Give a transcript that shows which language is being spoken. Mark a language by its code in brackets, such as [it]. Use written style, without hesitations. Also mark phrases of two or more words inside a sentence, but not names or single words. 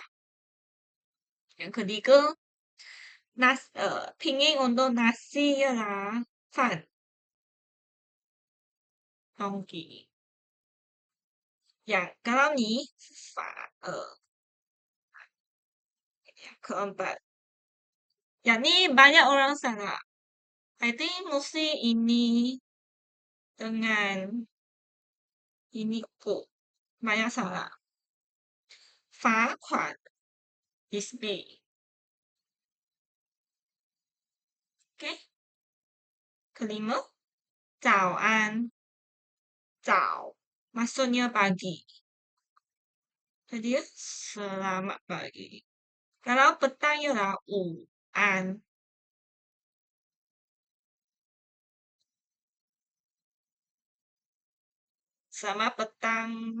[ms] Yang ketiga, pinyin untuk nasi ialah fan. Dongki. Yang kalau ni yang keempat. Yang ni banyak orang salah. I think mostly ini dengan ini kot. Banyak salah. [en] 罚款 is B. [ms] Okay. Kelima, 早安. 早 maksudnya pagi. Jadi selamat pagi. Kalau petang ialah 午安. Selamat petang.